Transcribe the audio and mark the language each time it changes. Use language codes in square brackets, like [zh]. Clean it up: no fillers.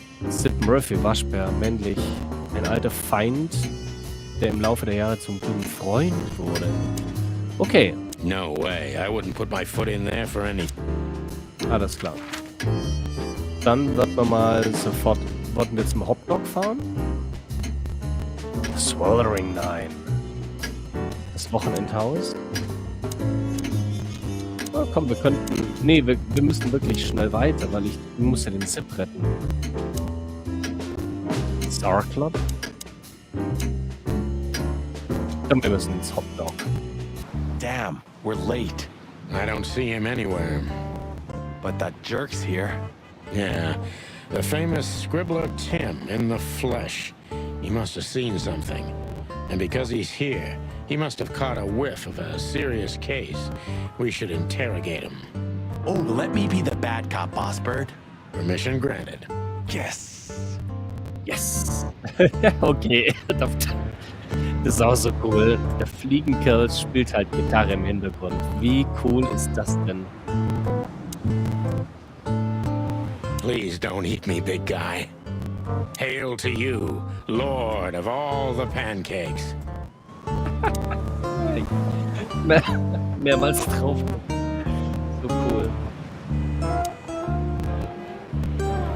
[de] Zip Murphy, Waschbär, männlich. Ein alter Feind, der im Laufe der Jahre zum guten Freund wurde. Okay. [en] No way. I wouldn't put my foot in there for any... [de] Alles klar. Dann wird man mal sofort... Wollten wir zum Hotdog fahren? Swallowing 9. Das Wochenendhaus. Oh, komm, wir könnten... Nee, wir müssen wirklich schnell weiter, weil ich muss ja den Zip retten. Star Club? Und wir müssen ins Hotdog. [en] Damn, we're late. I don't see him anywhere. But that jerk's here. Yeah, the famous scribbler Tim in the flesh. He must have seen something. And because he's here, he must have caught a whiff of a serious case. We should interrogate him. Oh, let me be the bad cop, boss bird. Permission granted. Yes. Yes! [de] Okay, das ist auch so cool. Der Fliegenkerl spielt halt Gitarre im Hintergrund. Wie cool ist das denn? [en] Please don't eat me, big guy. Hail to you, Lord of all the pancakes. [de] Mehrmals drauf. So cool.